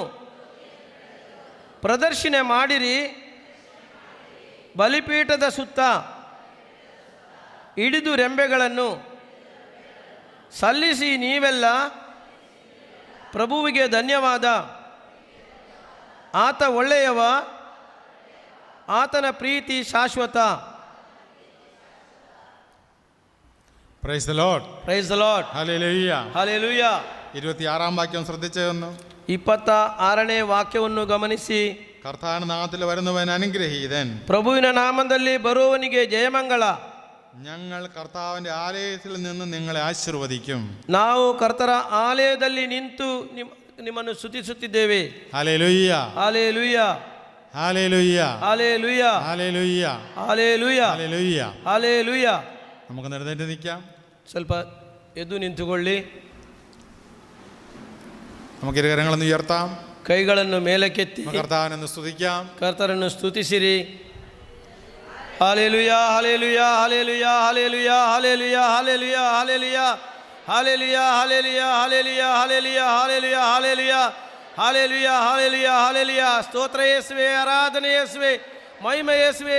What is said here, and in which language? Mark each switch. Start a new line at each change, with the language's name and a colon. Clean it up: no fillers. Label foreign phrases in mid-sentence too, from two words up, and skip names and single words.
Kannada: ಪ್ರದರ್ಶನೆ ಮಾಡಿರಿ ಬಲಿಪೀಠದ ಸುತ್ತ ಹಿಡಿದು ರೆಂಬೆಗಳನ್ನು ಸಲ್ಲಿಸಿ ನೀವೆಲ್ಲ ಪ್ರಭುವಿಗೆ ಧನ್ಯವಾದ. ಆತ ಒಳ್ಳೆಯವ, ಆತನ ಪ್ರೀತಿ ಶಾಶ್ವತ.
English: Praise the Lord. Praise the Lord.
Malayalam: ഹല്ലേലൂയ.
Kannada: ಹಲ್ಲೆಲೂಯ.
Malayalam: 26 വാക്യം ശ്രദ്ധിച്ചേ ഒന്ന്.
Kannada: 26ನೇ ವಾಕ್ಯವನ್ನು ಗಮನಿಸಿ.
Malayalam: കർത്താവിന്റെ നാമത്തിൽ വരുന്നവൻ അനുഗ്രഹീതൻ.
Kannada: ಪ್ರಭುವಿನ ನಾಮದಲ್ಲಿ ಬರುವವನಿಗೆ ಜಯಮಂಗಳ.
Malayalam: ഞങ്ങൾ കർത്താവിന്റെ ആലയത്തിൽ നിന്ന് നിങ്ങളെ ആശീർവദിക്കും.
Kannada: ನಾವು ಕರ್ತರ ಆಲಯದಲ್ಲಿ ನಿಂತು ನಿಮ್ಮನ್ನು ಸ್ತುತಿಸುತ್ತಿದ್ದೇವೆ.
Malayalam: ഹല്ലേലൂയ.
Kannada: ಹಲ್ಲೆಲೂಯ.
Malayalam: ഹല്ലേലൂയ.
Kannada: ಹಲ್ಲೆಲೂಯ.
Malayalam: ഹല്ലേലൂയ.
Kannada: ಹಲ್ಲೆಲೂಯ.
Malayalam: ഹല്ലേലൂയ.
Kannada: ಹಲ್ಲೆಲೂಯ.
Malayalam: നമുക്ക് എഴുന്നേറ്റ് നിൽക്കാം.
Kannada: ಸ್ವಲ್ಪ ಎದ್ದು ನಿಂತುಕೊಳ್ಳಿ.
Malayalam: നമുക്ക് ഇരുകരങ്ങളൊന്ന് ഉയർത്താം.
Kannada: ಕೈಗಳನ್ನು ಮೇಲಕ್ಕೆತ್ತಿ
Malayalam: കർത്താവിനെ സ്തുതിക്കാം.
Kannada: ಕರ್ತರನ್ನು ಸ್ತುತಿಸಿರಿ. ಹಲ್ಲೆಲೂಯ, ಹಲ್ಲೆಲೂಯ, ಹಲ್ಲೆಲೂಯ, ಹಲ್ಲೆಲೂಯ, ಹಲ್ಲೆಲೂಯ, ಹಲ್ಲೆಲೂಯ, ಹಲ್ಲೆಲೂಯ, ಹಲ್ಲೆಲೂಯ, ಹಲ್ಲೆಲೂಯ, ಹಲ್ಲೆಲೂಯ, ಹಲ್ಲೆಲೂಯ, ಹಲ್ಲೆಲೂಯ, ಹಲ್ಲೆಲೂಯ, ಹಲ್ಲೆಲೂಯ, ಹಲ್ಲೆಲೂಯ, ಹಲ್ಲೆಲೂಯ. ಸ್ತೋತ್ರ ಯೇಸುವೆ, ಆರಾಧನೆ ಯೇಸುವೆ, ಮಹಿಮೆ ಯೇಸುವೆ.